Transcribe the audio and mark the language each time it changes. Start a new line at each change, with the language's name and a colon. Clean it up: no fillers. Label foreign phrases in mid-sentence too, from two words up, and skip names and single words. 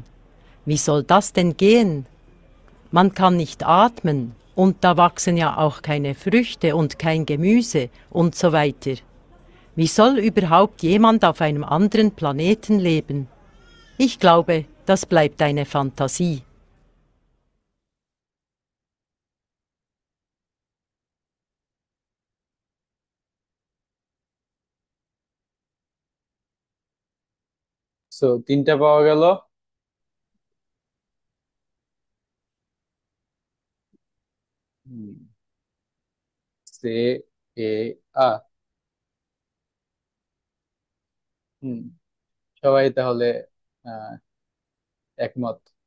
German: Wie soll das denn gehen? Man kann nicht atmen und da wachsen ja auch keine Früchte und kein Gemüse und so weiter. Wie soll überhaupt jemand auf einem anderen Planeten leben? Ich glaube, das bleibt eine Fantasie.
Bangla: সো 3টা পাওয়া গেল। সে এ আ হুম সবাই তাহলে আহ একমত।